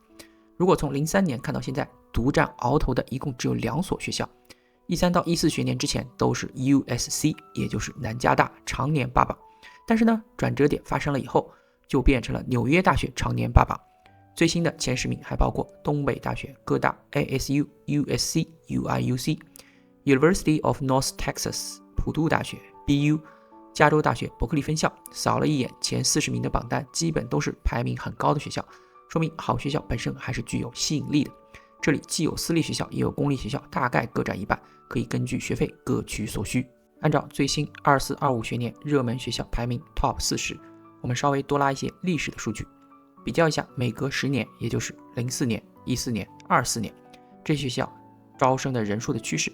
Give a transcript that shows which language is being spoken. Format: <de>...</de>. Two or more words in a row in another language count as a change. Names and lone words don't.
<zh>如果從03年看到現在，獨佔鰲頭的一共只有2所學校，13到14學年之前都是 USC， 也就是南加大常年霸榜，但是呢，轉折點發生了以後，就變成了紐約大學常年霸榜。最新的前10名還包括東北大學、哥大、ASU、USC、UIUC、University of North Texas、普渡大學、BU、加州大學伯克利分校。掃了一眼前40名的榜单，基本都是排名很高的学校，說明好學校本身還是具有吸引力的。這裡既有私立學校，也有公立學校，大概各佔一半，可以根據學費各取所需。按照最新24-25學年熱門學校排名 Top 40，我們稍微多拉一些歷史的數據，比較一下每隔10年，也就是04年、14年、24年，這些學校招生的人數的趨勢。</zh>